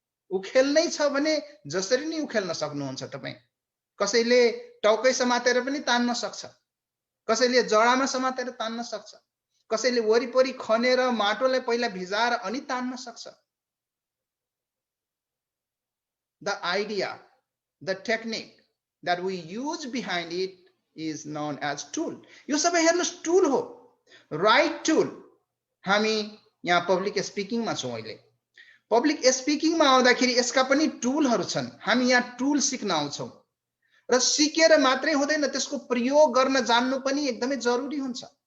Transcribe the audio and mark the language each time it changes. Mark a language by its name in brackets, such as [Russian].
[Nepali] उखेल्नै छ भने जसरी नै उखेल्न सक्नुहुन्छ तपाई। कसैले टाउकै समातेर पनि तान्न सक्छ, कसैले जडामा समातेर तान्न सक्छ, कसैले वरिपरि खनेर माटोलाई पहिला भिजाएर अनि तान्न सक्छ। [English] The idea, the technique that we use behind it is known as tool. [Nepali] यो सबै हेर्नुस् टुल हो, राइट टुल। हामी यहाँ पब्लिक स्पिकिङमा छौं। अहिले पब्लिक स्पिकिङमा आउँदाखेरि यसका पनि टुलहरु छन्। हामी यहाँ टुल सिक्न आउँछौं। र सिकेर मात्रै हुँदैन, त्यसको प्रयोग गर्न जान्नु पनि एकदमै जरुरी हुन्छ।